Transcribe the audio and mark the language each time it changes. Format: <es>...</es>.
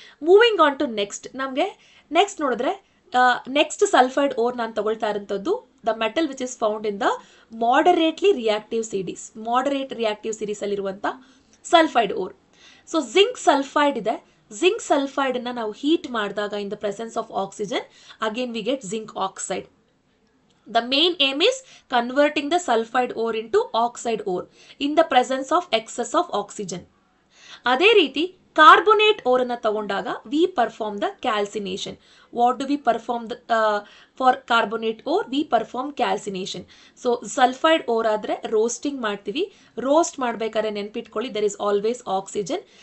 <kn>Moving on to next, ನಮಗೆ next ನೋಡಿದ್ರೆ next sulphide or ನಾನು ತಗೊಳ್ತಾ ಇರೋಂಥದ್ದು</kn> <en>The metal which is found in the moderately reactive series.</en> <kn>Moderate reactive series ಅಲ್ಲಿರುವಂಥ sulphide or. So zinc sulphide ಇದೆ. Zinc ಸಲ್ಫೈಡನ್ನು ನಾವು heat ಮಾಡಿದಾಗ</kn> <en>In the presence of oxygen again we get zinc oxide. The main aim is converting the sulfide ore into oxide ore in the presence of excess of oxygen.</en> <kn>ಅದೇ ರೀತಿ carbonate ಓರನ್ನು ತಗೊಂಡಾಗ V perform the calcination.</kn> <en>What do we perform for carbonate ore? We perform calcination.</en> <kn>So sulphide or ಆದರೆ roasting ಮಾಡ್ತೀವಿ. Roast ಮಾಡಬೇಕಾದ್ರೆ ನೆನ್ಪಿಟ್ಕೊಳ್ಳಿ, there is always oxygen.</kn>